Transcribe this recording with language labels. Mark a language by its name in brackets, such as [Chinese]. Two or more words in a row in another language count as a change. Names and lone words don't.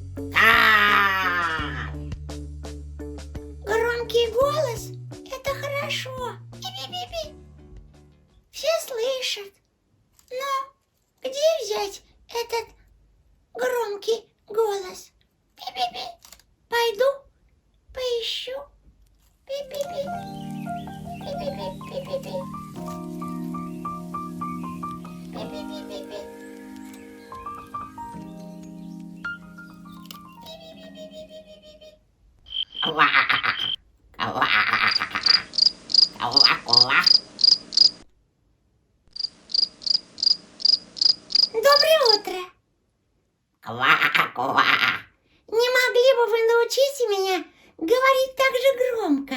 [Russian] Кар! Громкий голос – это хорошо. Би-би-би-би. Все слышат. Но где взять этот громкий голос? Би-би-би. Пойду поищу. Би-би-би. Би-би-би. Би-би-би. Би-би-би-би-би. Би-би-би-би-би-би-би. Ква! Ква! Ква-ква! Доброе утро. Ква-ква! Не могли бы вы научить меня говорить так же громко?